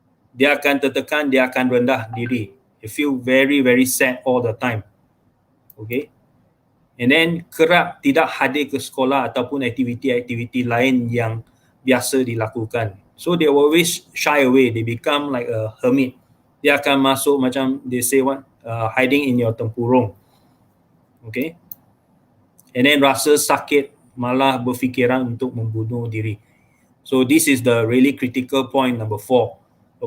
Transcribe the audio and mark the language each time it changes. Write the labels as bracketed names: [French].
[Malay] Dia akan tertekan, dia akan rendah diri. [English] They feel very, very sad all the time. Okay. And then [Malay] kerap tidak hadir ke sekolah ataupun aktiviti-aktiviti lain yang biasa dilakukan. [English] So they always shy away. They become like a hermit. [Malay] Dia akan masuk macam [English] they say what, hiding in your tempurung. Okay. And then [Malay] rasa sakit, malah berfikiran untuk membunuh diri. [English] So this is the really critical point number 4.